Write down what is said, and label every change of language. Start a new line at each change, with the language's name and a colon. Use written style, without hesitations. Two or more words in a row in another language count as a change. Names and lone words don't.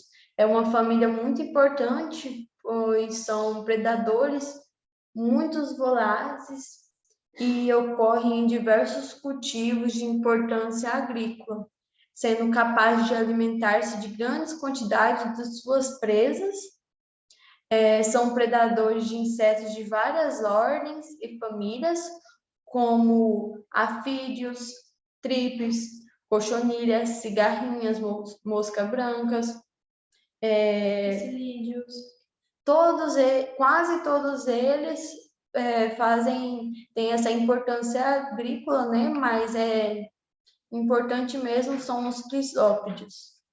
Portuguese: É uma família muito importante, pois são predadores muito vorazes e ocorrem em diversos cultivos de importância agrícola, sendo capazes de alimentar-se de grandes quantidades de suas presas. São predadores de insetos de várias ordens e famílias, como afídeos, trípes, cochonilhas, cigarrinhas, moscas brancas, Psilídeos. Quase todos eles têm essa importância agrícola, né? Mas importante mesmo são os crisópodes.